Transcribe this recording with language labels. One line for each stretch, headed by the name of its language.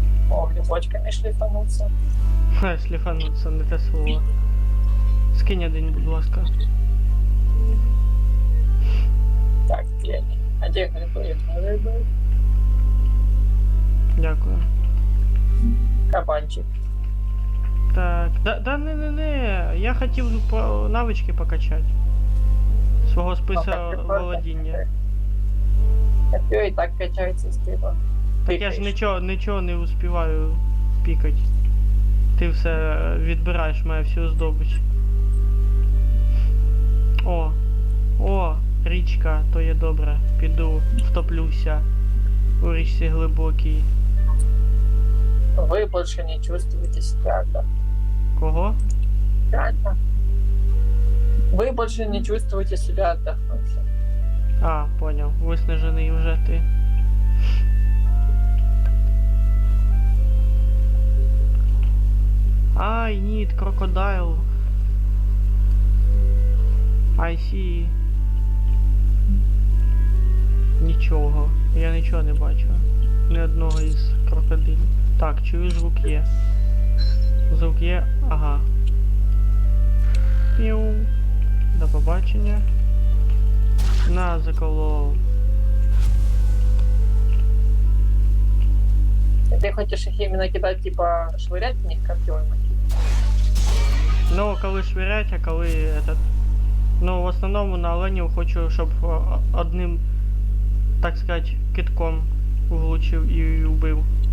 Russian: О, грибочками шлифануться.
Ukrainian: Ха, сліфануться, не те слово. Скинь один, будь ласка.
Russian: Так, Лени. А где грибы? Рыбы.
Ukrainian: Дякую. Кабанчик. Так, не. Я хотів навички покачати. Свого списа володіння.
Russian: Копье и так качается с тыла.
Ukrainian: Так я ж нічого не успіваю пікати. Ти все відбираєш мене всю здобич. О, річка, то є добре. Піду, втоплюся у річці глибокій.
Russian: Вы больше не чувствуете себя отдохнувшим. Кого? Правильно. Вы больше не чувствуете себя отдохнувшим.
Ukrainian: А, поняв. Виснажений вже ти.
English: I need crocodile. I see.
Ukrainian: Нічого. Я нічого не бачу. Ні одного із крокодилів. Так, чую, звук є. Звук є. Ага. Піу. До побачення. На, заколов.
Russian: Ты хочешь их именно кидать, типа, швырять в них копьем?
Ukrainian: Ну, коли швирять,
Russian: а коли этот...
Ukrainian: Ну, в основному на оленів хочу, щоб одним, так сказати, китком влучив і вбив.